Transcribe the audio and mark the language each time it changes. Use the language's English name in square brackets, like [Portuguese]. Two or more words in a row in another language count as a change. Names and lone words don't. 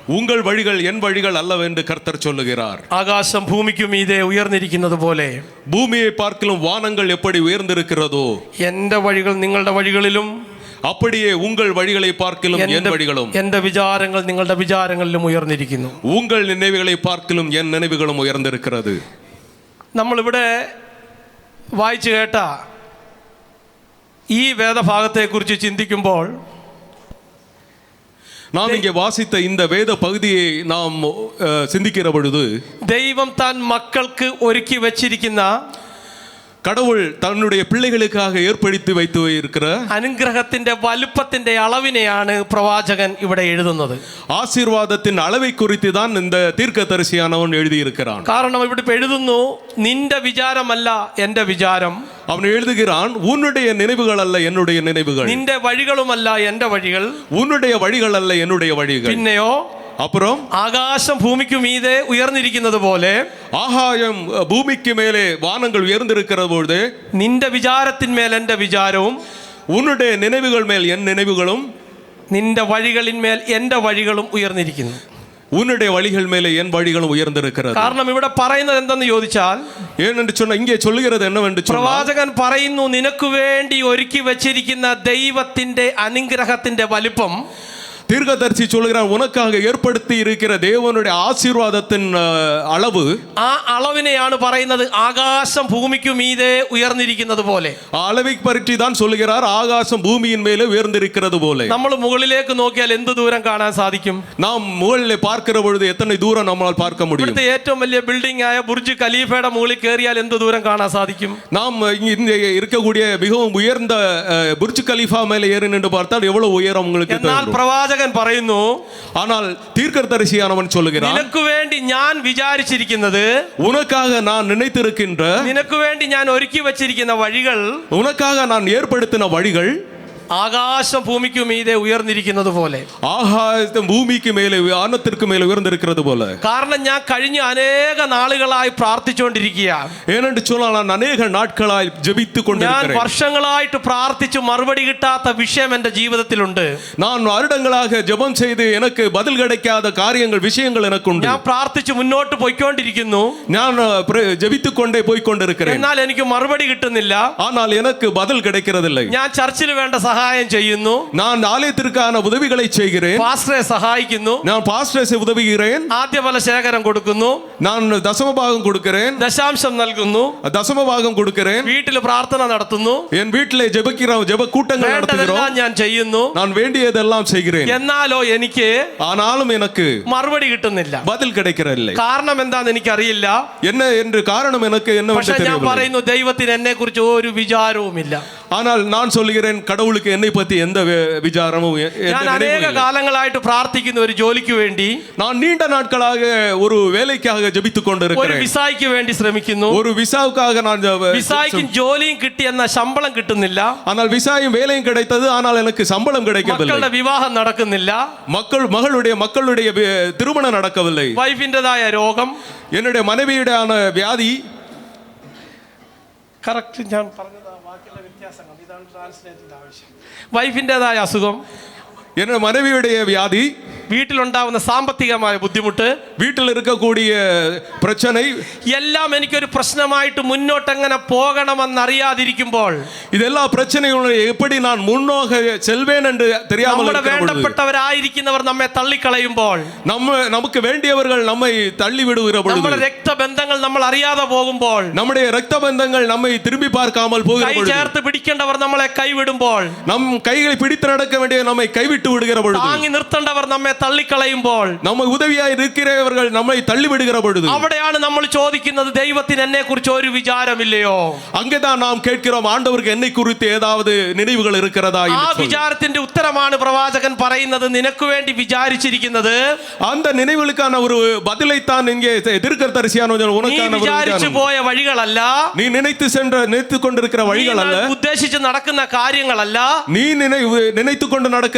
[Tamil] உங்கள் வழிகள் என் வழிகள் அல்லவென்று கர்த்தர் சொல்லுகிறார். [Malayalam] ആകാശം ഭൂമിക്ക് മീതെ ഉയർന്നിരിക്കുന്നത് പോലെ [Tamil] பூமியை பார்க்கிலும் வானங்கள் எப்படி உயர்ந்திருக்கிறதோ [Malayalam] എന്റെ വഴികൾ നിങ്ങളുടെ വഴികളിലും [Tamil] அப்படியே உங்கள் வழிகளை பார்க்கிலும் என் வழிகளும் [Malayalam] എന്റെ വിചാരങ്ങൾ നിങ്ങളുടെ വിചാരങ്ങളിലും ഉയർന്നിരിക്കുന്നു. [Tamil] உங்கள் நினைவுகளை பார்க்கிலும் என் நினைவுகளும் உயர்ந்திருக்கிறது. [Malayalam] നമ്മളിവിടെ വായിച്ചു കേട്ട ഈ വേദഭാഗത്തെക്കുറിച്ച് ചിന്തിക്കുമ്പോൾ [Tamil] நாம் இங்கே வாசித்த இந்த வேத பகுதியை நாம் சிந்திக்கிற பொழுது [Malayalam] ദൈവം താൻ മക്കൾക്ക് ഒരുക്കി വച്ചിരിക്കുന്ന [Tamil] கடவுள் தன்னுடைய பிள்ளைகளுக்காக ஏற்படுத்தி வைத்து இருக்கிற [Malayalam] അനുഗ്രഹത്തിന്റെ വലുപ്പത്തിന്റെ അളവിനെയാണ് പ്രവാചകൻ ഇവിടെ എഴുതുന്നത്. [Tamil] ஆசீர்வாதத்தின் அளவை குறித்து தான் இந்த தீர்க்கதரிசியானவன் எழுதியிருக்கிறான். [Malayalam] കാരണം ഇവിടെ എഴുതുന്നു, നിന്റെ വിചാരമല്ല എന്റെ വിചാരം. [Tamil] அவன் எழுதுகிறான், உன்னுடைய நினைவுகள் அல்ல என்னுடைய நினைவுகள், [Malayalam] നിന്റെ വഴികളുമല്ല എന്റെ വഴികൾ, [Tamil] உன்னுடைய வழிகள் அல்ல என்னுடைய வழிகள். [Malayalam] പിന്നെയോ [Tamil] அப்புறம் [Malayalam] ആകാശം ഭൂമിക്ക് മീതെ ഉയർന്നിരിക്കുന്നത് പോലെ [Tamil] ஆகாயம் பூமிக்கு மேலே வானங்கள் உயர்ந்திருக்கிற பொழுது [Malayalam] നിന്റെ വിചാരത്തിന്മേൽ എന്റെ വിചാരവും [Tamil] உன்னுடைய நினைவுகள் மேல் என் நினைவுகளும் [Malayalam] നിന്റെ വഴികളിന്മേൽ എന്റെ വഴികളും ഉയർന്നിരിക്കുന്നു. [Tamil] உன்னுடைய வழிகள் மேலே என் வழிகளும் உயர்ந்திருக்கிறது. [Malayalam] കാരണം ഇവിടെ പറയുന്നത് എന്തെന്ന് ചോദിച്ചാൽ, [Tamil] ஏனென்று சொன்ன இங்கே சொல்லுகிறது என்னவென்று சொன்னால், [Malayalam] പ്രവാചകൻ പറയുന്നു, നിനക്ക് വേണ്ടി ഒരുക്കി വെച്ചിരിക്കുന്ന ദൈവത്തിന്റെ അനുഗ്രഹത്തിന്റെ വലിപ്പം, [Tamil] தீர்க்கதரிசி சொல்கிறான், உனக்காக ஏற்படுத்தி இருக்கிற தேவனுடைய ஆசீர்வாதத்தின் அளவு, [Malayalam] ആ അളവിനെയാണ് പറയുന്നത് ആകാശം ഭൂമിക്ക് മീതെ ഉയർന്നിരിക്കുന്നത് പോലെ. [Tamil] அளவை பற்றி தான் சொல்லுகிறார், ஆகாசம் பூமியின் மேலே உயர்ந்திருக்கிறது போல. [Malayalam] നമ്മൾ മുകളിലേക്ക് നോക്കിയാൽ എന്ത് ദൂരം കാണാൻ സാധിക്കും? [Tamil] நாம் முകളിலே பார்க்கிற பொழுது எத்தனை தூரம் நம்மால் பார்க்க முடியும்? [Malayalam] ഇവിടുത്തെ ഏറ്റവും വലിയ ബിൽഡിംഗ് ആയ ബുർജ് ഖലീഫയുടെ മുകളിൽ കയറിയാൽ എന്ത് ദൂരം കാണാൻ സാധിക്കും? [Tamil] நாம் இங்கே இருக்கக்கூடிய மிகவும் உயர்ந்த புர்ஜ் கலீஃபா மேலே ஏறி நின்று பார்த்தால் எவ்வளவு உயரம் உங்களுக்கு [Malayalam] എന്നാൽ പ്രവാചകൻ പറയുന്നു, [Tamil] ஆனால் தீர்க்கதரிசியானவன் சொல்லுகிறான், [Malayalam] നിനക്ക് വേണ്ടി ഞാൻ വിചാരിച്ചിരിക്കുന്നത്, [Tamil] உனக்காக நான் நினைத்திருக்கின்ற, [Malayalam] നിനക്ക് വേണ്ടി ഞാൻ ഒരുക്കി വച്ചിരിക്കുന്ന വഴികൾ, [Tamil] உனக்காக நான் ஏற்படுத்தின வழிகள் [Malayalam] ആകാശം ഭൂമിക്ക് മീതെ ഉയർന്നിരിക്കുന്നത് പോലെ, [Tamil] ஆகாயம் பூமிக்கு மேலே வானத்திற்கு மேலே உயர்ந்திருக்கிறது போல. [Malayalam] കാരണം ഞാൻ കഴിഞ്ഞ അനേക നാളുകളായി പ്രാർത്ഥിച്ചുകൊണ്ടിരിക്കുകയാണ്. [Tamil] ஏனென்று சொன்னால் நான் அநேக நாட்களாய் ஜெபித்துக் [Malayalam] ഞാൻ [Tamil] கொண்டிருக்கிறேன். [Malayalam] വർഷങ്ങളായിട്ട് പ്രാർത്ഥിച്ചു മറുപടി കിട്ടാത്ത വിഷയം എന്റെ ജീവിതത്തിലുണ്ട്. [Tamil] நான் வருடங்களாக ஜெபம் செய்து எனக்கு பதில் கிடைக்காத காரியங்கள் விஷயங்கள் எனக்கு உண்டு. [Malayalam] ഞാൻ പ്രാർത്ഥിച്ചു മുന്നോട്ട് പോയിക്കൊണ്ടിരിക്കുന്നു, [Tamil] நான் ஜெபித்துக் கொண்டே போய் கொண்டிருக்கிறேன். [Malayalam] എന്നാൽ എനിക്ക് മറുപടി കിട്ടുന്നില്ല. [Tamil] ஆனால் எனக்கு பதில் கிடைக்கிறதில்லை. [Malayalam] ഞാൻ ചർച്ചിൽ വേണ്ട സഹായം ചെയ്യുന്നു, [Tamil] நான் ஆலயத்திற்கான உதவிகளை செய்கிறேன், [Malayalam] പാസ്റ്ററെ സഹായിക്കുന്നു, [Tamil] நான் பாஸ்டர்ஸை உதவுகிறேன், [Malayalam] ആദ്യഫല ശേഖരം കൊടുക്കുന്നു, [Tamil] நான் தசமபாகம் கொடுக்கிறேன், [Malayalam] ദശാംശം നൽകുന്നു, [Tamil] தசமபாகம் கொடுக்கிறேன், [Malayalam] വീട്ടിൽ പ്രാർത്ഥന നടത്തുന്നു, [Tamil] என் வீட்டிலே ஜெபிக்கிறோம், ஜெப கூட்டங்கள் நடத்துகிறோம், [Malayalam] വേണ്ടതെല്ലാം ഞാൻ ചെയ്യുന്നു. [Tamil] நான் வேண்டியதெல்லாம் செய்கிறேன். [Malayalam] എന്നാലോ എനിക്ക് [Tamil] ஆனாலும் எனக்கு [Malayalam] മറുപടി കിട്ടുന്നില്ല. [Tamil] பதில் கிடைக்கிறதில்லை. [Malayalam] കാരണം എന്താന്ന് എനിക്കറിയില്ല. [Tamil] என்ன என்று காரணம் எனக்கு என்னவென்று [Malayalam] പക്ഷെ ഞാൻ [Tamil] தெரியவில்லை. [Malayalam] പറയുന്നു, ദൈവത്തിന് എന്നെ കുറിച്ച് ഒരു വിചാരവുമില്ല. [Tamil] ஆனால் நான் சொல்லுகிறேன், கடவுளுக்கு என்னை பற்றி எந்த விசாரமும் [Malayalam] ഞാൻ അനേക കാലങ്ങളായിട്ട് പ്രാർത്ഥിക്കുന്ന ഒരു ജോലിക്ക് വേണ്ടി, [Tamil] நான் நீண்ட நாட்களாக ஒரு வேலைக்காக ஜெபித்துக் [Malayalam] ഒരു [Tamil] கொண்டிருக்கிறேன், [Malayalam] വിസായ്ക്ക് വേണ്ടി ശ്രമിക്കുന്നു. [Tamil] ஒரு விசாவுக்காக நான் [Malayalam] വിസായ്ക്കും ജോലിയും കിട്ടി എന്ന ശമ്പളം കിട്ടുന്നില്ല. [Tamil] ஆனால் விசாயும் வேலையும் கிடைத்தது, ஆனால் எனக்கு சம்பளம் கிடைக்கவில்லை. [Malayalam] മക്കളുടെ വിവാഹം നടക്കുന്നില്ല. [Tamil] மக்களுடைய திருமணம் நடக்கவில்லை. [Malayalam] വൈഫിൻ്റെതായ രോഗം, [Tamil] என்னுடைய மனைவியுடையான வியாதி, [Malayalam] കറക്റ്റ് ഞാൻ പറഞ്ഞതാ, ബാക്കിയുള്ള വ്യത്യാസങ്ങൾ ഇതാണ് ട്രാൻസ്ലേറ്റിന്റെ ആവശ്യം. വൈഫിൻ്റെതായ അസുഖം, [Tamil] என்னுடைய மனைவியுடைய வியாதி, [Malayalam] വീട്ടിലുണ്ടാവുന്ന സാമ്പത്തികമായ ബുദ്ധിമുട്ട്, [Tamil] வீட்டில் இருக்கக்கூடிய பிரச்சனை, [Malayalam] എല്ലാം എനിക്കൊരു പ്രശ്നമായിട്ട് മുന്നോട്ട് എങ്ങനെ പോകണമെന്നറിയാതിരിക്കുമ്പോൾ, [Tamil] இதெல்லாம் பிரச்சனைகளை எப்படி நான் முன்னோக செல்வேன் என்று தெரியாமல் [Malayalam] നമ്മുടെ [Tamil] இருக்கிற பொழுது, [Malayalam] വേണ്ടപ്പെട്ടവരായിരിക്കുന്നവർ നമ്മെ തള്ളിക്കളയുമ്പോൾ, [Tamil] நமக்கு வேண்டியவர்கள் நம்மை தள்ளி விடுகிற பொழுது, [Malayalam] നമ്മുടെ രക്തബന്ധങ്ങൾ നമ്മൾ അറിയാതെ പോകുമ്പോൾ, [Tamil] நம்முடைய இரத்த பந்தங்கள் நம்மை திரும்பி பார்க்காமல் போகிற [Malayalam] കൈ [Tamil] பொழுது, [Malayalam] ചേർത്ത് പിടിക്കേണ്ടവർ നമ്മളെ കൈവിടുമ്പോൾ, [Tamil] நம் கைகளை பிடித்து நடக்க வேண்டிய நம்மை கைவிட்டு விடுகிற பொழுது, [Malayalam] താങ്ങി നിർത്തേണ്ടവർ നമ്മെ തള്ളിക്കളയുമ്പോൾ, [Tamil] நம்ம உதவியாய் இருக்கிறவர்கள் நம்மை தள்ளி விடுகிற பொழுது, [Malayalam] അവിടെയാണ് നമ്മൾ ചോദിക്കുന്നത്, ദൈവത്തിന് എന്നെ കുറിച്ച് ഒരു വിചാരമില്ലയോ? [Tamil] அங்கேதான் நாம் கேட்கிறோம், ஆண்டவருக்கு என்னை குறித்து ஏதாவது நினைவுகள் இருக்கிறதா? [Malayalam] ആ വിചാരത്തിന്റെ ഉത്തരമാണ് പ്രവാചകൻ പറയുന്നത്, നിനക്ക് വേണ്ടി വിചാരിച്ചിരിക്കുന്നത്. [Tamil] அந்த நினைவுகளுக்கான ஒரு பதிலைத்தான் இங்கே தீர்க்கதரிசியானவன் உனக்கான [Malayalam] വിചാരിച്ചു പോയ വഴികളല്ല, [Tamil] நீ நினைத்துக் கொண்டிருக்கிற வழிகள் அல்ல, [Malayalam] ഉദ്ദേശിച്ച് നടക്കുന്ന കാര്യങ്ങളല്ല, [Tamil] நீ நினைத்துக் கொண்டு நடக்கிற விஷயங்கள் அல்ல,